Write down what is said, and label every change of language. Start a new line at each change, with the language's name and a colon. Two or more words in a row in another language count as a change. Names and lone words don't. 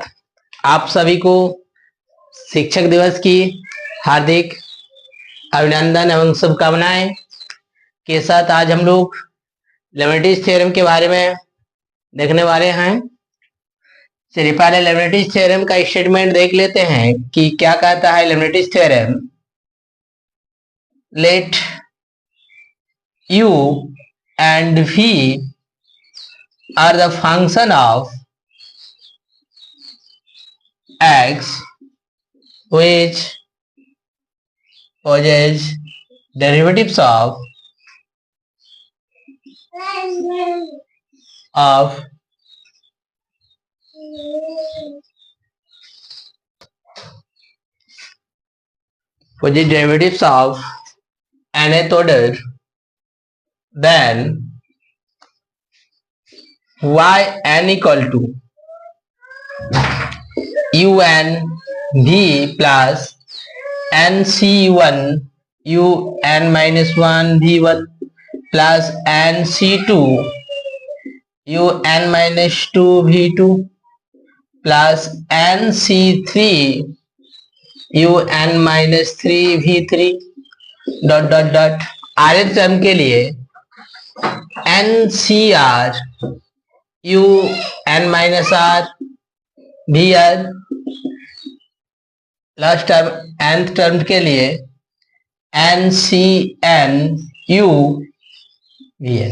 Hindi: आप सभी को शिक्षक दिवस की हार्दिक अभिनंदन एवं शुभकामनाएं के साथ आज हम लोग लेबनिज़ थ्योरम के बारे में देखने वाले हैं। चलिए पहले लेबनिज़ थ्योरम का स्टेटमेंट देख लेते हैं कि क्या कहता है लेबनिज़ थ्योरम।
English: लेट u and v are the function of x which possess derivatives of nth order, then yn equal to un v plus nc1 un minus 1 v1 plus nc2 un minus 2 v2 plus nc3 un minus 3 v3 dot dot dot rth term
Hindi: के लिए
English: ncr u n minus r vr last term nth term
Hindi: के लिए
English: ncn u vn।